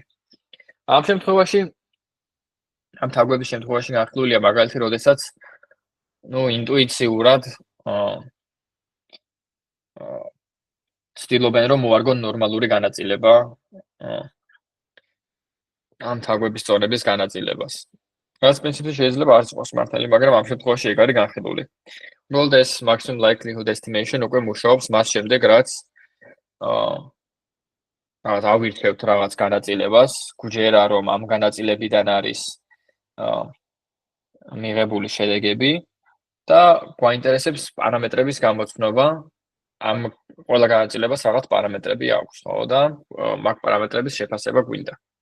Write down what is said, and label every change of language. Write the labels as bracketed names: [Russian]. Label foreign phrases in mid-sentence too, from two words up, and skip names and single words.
[Georgian] ამ შემთხვევაში ამ თაგვების შემთხვევაში განხილულია მაგალითი, როდესაც ინტუიციურად ცდილობენ რომ მოარგონ ნორმალური განაწილება ამ თაგვების წონების განაწილებას. რაც პრინციპში შეიძლება არც იყოს მართალი, მაგრამ ამ შემთხვევაში ეგ არის განხილული. უბრალოდ ეს [English] maximum likelihood estimation [Georgian] უკვე მუშაობს მას შემდეგ, რაც ავირჩევთ რაღაც განაწილებას, გვჯერა რომ ამ განაწილებიდან არის მიღებული შედეგები და გვაინტერესებს პარამეტრების გამოცნობა. ამ ყველა განაწილებას რაღაც პარამეტრები აქვს, ხო და მაგ პარამეტრების შეფასება გვინდა.